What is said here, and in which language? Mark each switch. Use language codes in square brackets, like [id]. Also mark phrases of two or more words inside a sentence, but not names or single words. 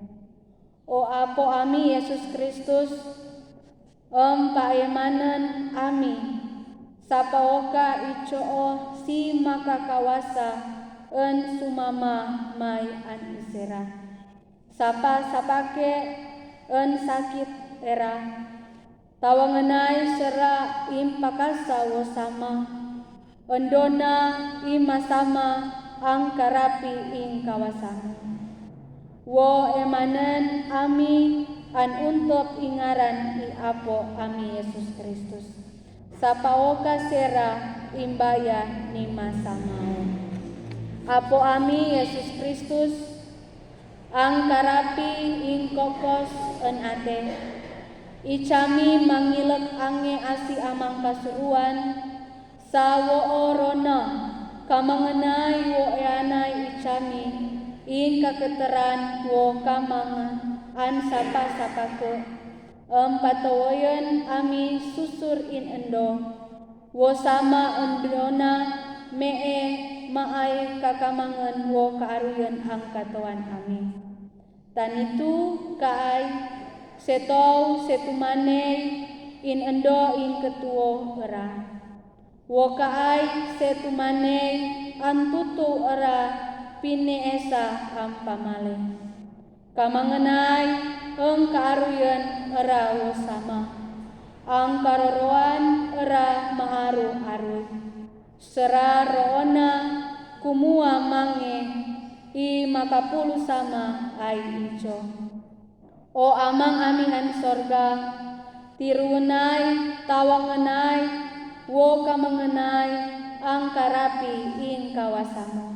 [tdn] O apo ami Yesus Kristus, paemanan ami, sapaoka icoo si makakawasa en sumama may an isera. Sapake en sakit era, tawanganay sera impakasa wo sama, endona imasama ang karapi ing kawasan. Wo emanen ami an untop ingaran i apo ami Yesus Kristus. Sapaoka sera imbaya ni masamao. Apo ami Yesus Kristus ang karapi ing kokos en ate. Icami mangilek ange asi amang kasuruan sa wo orona kamanganay wo eanay icami ing kaketeran wo kamangan an sapa-sapake patawayan ami susur in endo wo sama endona mee maay kakamangan wo kaaruyan ang katawan ami. Tanitu kaay setow setumanay in endo in ketuo era. Wo kaay setumanay an tutu era pineesa ang pamali. Kamanganay ang kaaruyan era wo sama. Ang karoroan era maaru-aru. Sera roona kumua mange i makapulu sama ay ijo. O amang amihan sorga, tirunay, tawanganay, wo kamanganay ang karapi ing kawasamo.